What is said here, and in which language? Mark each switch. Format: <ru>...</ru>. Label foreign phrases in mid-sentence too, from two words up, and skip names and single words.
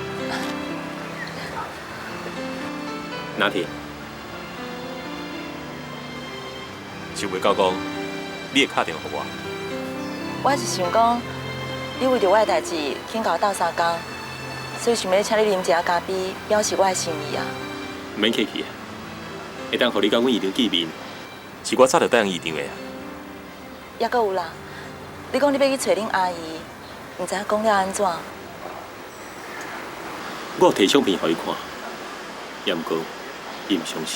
<nan>拿铁。想袂到讲，你会打电话给我。我是想讲，你为着我的代志，肯甲我斗3工，所以想要请你啉一下咖啡，表示我的心意啊。唔免客气啊，会当互你甲阮议长见面，是我早就答应议长的啊。抑阁有啦，你讲你要去找恁阿姨，毋知影讲了安怎？我有摕相片互伊看，也毋过伊毋相信。</nan>